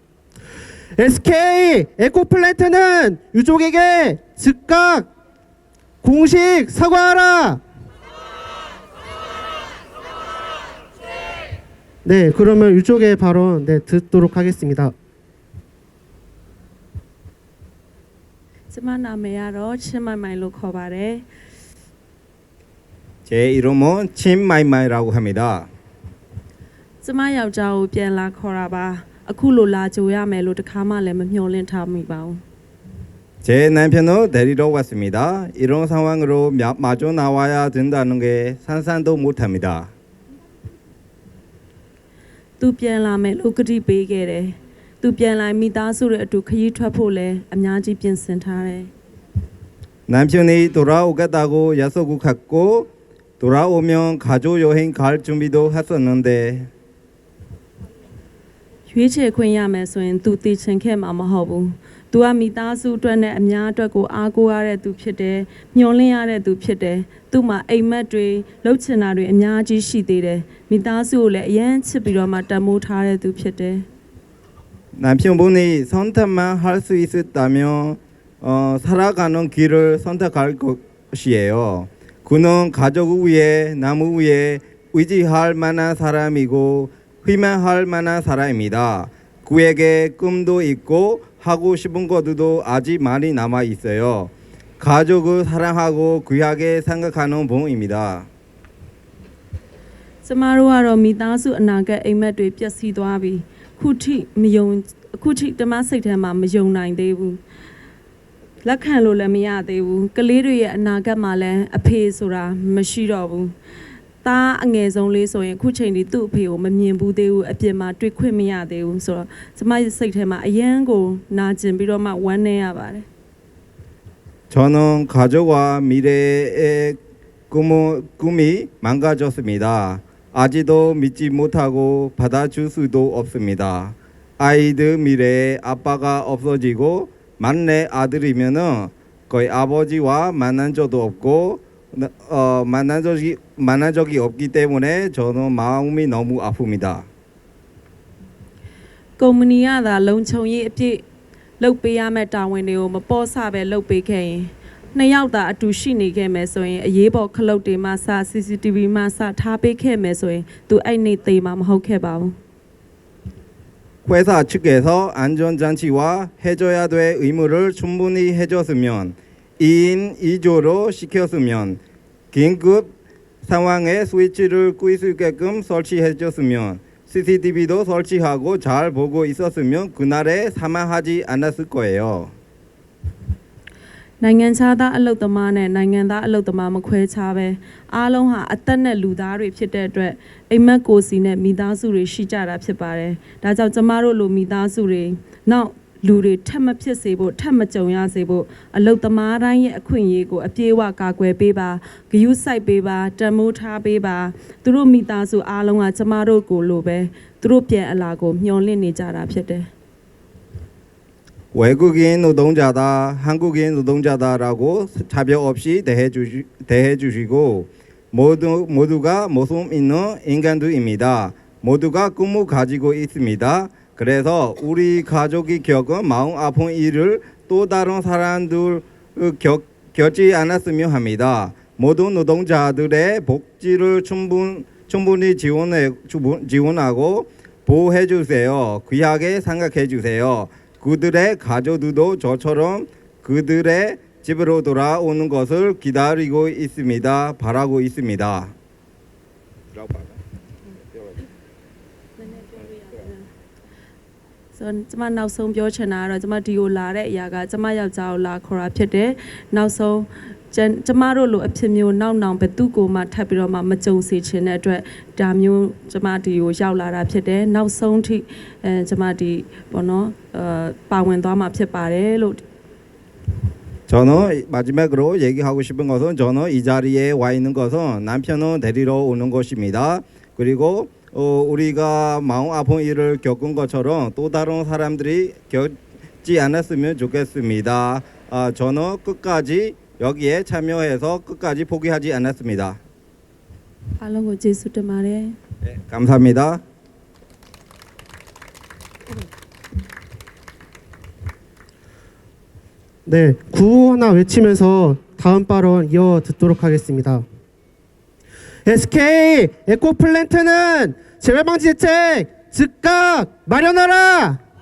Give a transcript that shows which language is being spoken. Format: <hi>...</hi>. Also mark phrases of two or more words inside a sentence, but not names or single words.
<ko>SK 에코플랜트는 유족에게 즉각 공식 사과하라. 네, 그러면 유족의 발언 네, 듣도록 하겠습니다.</ko> <my>ကျမနာမည်ကတော့ချင်းမိုင်မိုင်လို့ခေါ်ပါတယ်</my> <ko>제 이름은 친마이마이라고 합니다.</ko> <my>ကျမယောက်ျားကိုပြန်လာခေါ်တာပါအခုလိုလာကြိုရမယ်လို့တခါမှလည်းမမျှော်လင့်ထားမိပါဘူး</my> <ko>제 남편은 데리러 왔습니다. 이런 상황으로 마주 나와야 된다는 게 상상도 못합니다.</ko> <my>သူပြန်လာမယ်လို့ကတိပေးခဲ့တယ်သူပြန်လာမိသားစုရဲ့အတူခရီးထွက်ဖို့လည်းအများကြီးပြင်ဆင်ထားတယ်</my> <ko>남편이 돌아오겠다고 약속을 갖고 돌아오면 가족 여행 갈 준비도 했었는데</ko> <my>ရွေးချယ်ခွင့်ရမယ်ဆိုရင်သူတည်ချင်ခဲ့မှာမဟုတ်ဘူးသူကမိသားစုအတွက်နဲ့အများအတွက်ကိုအားကိုးရတဲ့သူဖြစ်တယ်။မျှော်လင့်ရတဲ့သူဖြစ်တယ်။သူ့မှာအိမ်မက်တွေလှုပ်ချင်တာတွေအများကြီးရှိသေးတယ်။မိသားစုကိုလည်းအယမ်းချစ်ပြီးတော့မှတန်ဖိုးထားတဲ့သူဖြစ်တယ်။</my> <ko>남편분이 선택만 할 수 있었다면 살아가는 길을 선택할 것이에요. 그는 가족을 위해 남을 위해 의지할 만한 사람이고 희망할 만한 사람입니다. 그에게 꿈도 있고 하고 싶은 것도 아직 많이 남아 있어요. 가족을 사랑하고 귀하게 생각하는 분입니다.</ko> <my>ကျမတို့ကတော့မိသားစုအနာဂတ်အိမ်မက်တွေပျက်စီးသွားပြီခုထိဓမ္မစိတ်ထဲမှာမယုံနိုင်သေးဘူးလက်ခံလို့လည်းမရသေးဘူးကလေးတွေရဲ့အနာဂတ်မှာလည်းအဖေဆိုတာမရှိတော့ဘူးသားအငယ်ဆုံးလေးဆိုရင်ခုချိန်ဒီသူ့အဖေကိုမမြင်ဘူးသေးဘူးအပြင်မှာတွေ့ခွင့်မရသေးဘူးဆိုတော့ကျမရဲ့စိတ်ထဲမှာအယမ်းကိုနာကျင်ပြီးတော့မှဝမ်းနည်းရပါတယ်</my> <ko>저는 가족과 미래의 꿈이 망가졌습니다. 아직도 믿지 못하고 받아줄 수도 없습니다. 아이들 미래에 아빠가 없어지고 막내 아들이면은 거의 아버지와 만난 적도 없고 만난 적이 없기 때문에 저는 마음이 너무 아픕니다.</ko> <my>ကုမ္ပဏီကသာလုံခြုံရေးအပြည့်လုပ်ပေးရမယ့်တာဝန်တွေကိုမပေါ်ဆပဲလုပ်ပေးခဲ့ရင်နှစ်ယောက်သာအတူရှိနေခဲ့မယ်ဆိုရင်အရေးပေါ်ခလုတ်တွေမှစ CCTV မှစထားပေးခဲ့မယ်ဆိုရင်သူအဲ့နေ့သေမှာမဟုတ်ခဲ့ပါဘူး</my> <ko>회사 측에서 안전장치와 해줘야 될 의무를 충분히 해줬으면 2인 2조로 시켰으면 긴급 상황에 스위치를 끌 수 있게끔 설치해줬으면 CCTV도 설치하고 잘 보고 있었으면 그날에 사망하지 않았을 거예요.</ko> <my>နိုင်ငံခြားသားအလုပ်သမားနဲ့နိုင်ငံသားအလုပ်သမားမခွဲခြားပဲအားလုံးဟာအသက်နဲ့လူသားတွေဖြစ်တဲ့အတွက်အိမ်မက်ကိုစီနဲ့မိသားစုတွေရှိကြတာဖြစ်ပါတယ်။ဒါကြောင့်ကျမတို့လိုမိသားစုတွေနောက်လူတွေထပ်မဖြစ်စေဖို့ထပ်မကြုံရစေဖို့အလုပ်သမားတိုင်းရဲ့အခွင့်အရေးကိုအပြည့်အဝကာကွယ်ပေးပါဂရုစိုက်ပေးပါတန်မိုးထားပေးပါသူတို့မိသားစုအားလုံးကကျမတို့ကိုလိုပဲသူတို့ပြန်အလာကိုမျှော်လင့်နေကြတာဖြစ်တယ်</my> <ko>외국인 노동자다, 한국인 노동자다라고 차별 없이 대해주시고 모두가 모습 있는 인간들입니다. 모두가 꿈을 가지고 있습니다. 그래서 우리 가족이 겪은 마음 아픈 일을 또 다른 사람들 겪지 않았으면 합니다. 모든 노동자들의 복지를 충분히 지원하고 보호해 주세요. 귀하게 생각해 주세요. 그들의 가족들도 저처럼 그들의 집으로 돌아오는 것을 기다리고 있습니다. 바라고 있습니다.</ko> <my>ဆိုတော့ကျမနောက်ဆုံးပြောချင်တာကတော့ကျမဒီကိုလာတဲ့အရာကကျမယောက်ျားကိုလာခေါ်တာဖြစ်တယ်နောက်ဆုံးကျမတို့လိုအဖြစ်မျိုးနောက်ဘယ်သူကိုမှထပ်ပြီးတော့မှမကြုံစေချင်တဲ့အတွက်ဒါမျိုးကျမဒီကိုရောက်လာတာဖြစ်တယ်နောက်ဆုံးထိကျမဒီပေါ့နော်ပါဝင်သွားမှာဖြစ်ပါတယ်လို့</my> <ko>저는 마지막으로 얘기하고 싶은 것은 저는 이 자리에 와 있는 것은 남편을 데리러 오는 것입니다. 그리고 우리가 마음 아픈 일을 겪은 것처럼 또 다른 사람들이 겪지 않았으면 좋겠습니다. 저는 끝까지 여기에 참여해서 끝까지 포기하지 않았습니다.</ko> <my>အားလုံးကိုကျေးဇူးတင်ပါတယ်</my> <ko>네, 감사합니다. 네, 구호 하나 외치면서 다음 발언 이어 듣도록 하겠습니다. SK 에코플랜트는 재발방지 대책 즉각 마련하라!</ko>